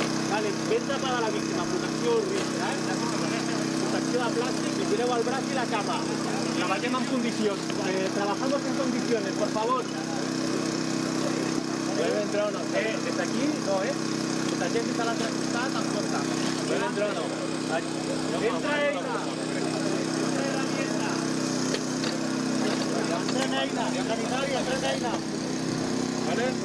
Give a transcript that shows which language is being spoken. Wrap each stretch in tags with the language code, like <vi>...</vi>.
<ca>Vale, ben tapada la víctima, protecció horrible, protecció de plàstic, li tireu el braç i la cama. Treballem en condicions.</ca> <es>Trabajamos en condiciones, por favor. ¿Puede entrar o no? Desde aquí no,</es> <ca>Protegem des de l'altre costat, amb porta.</ca> <es>¿Puede entrar o no? Entra ella. Entra ella. Sanitària, entra ella. ¿Vale?</es>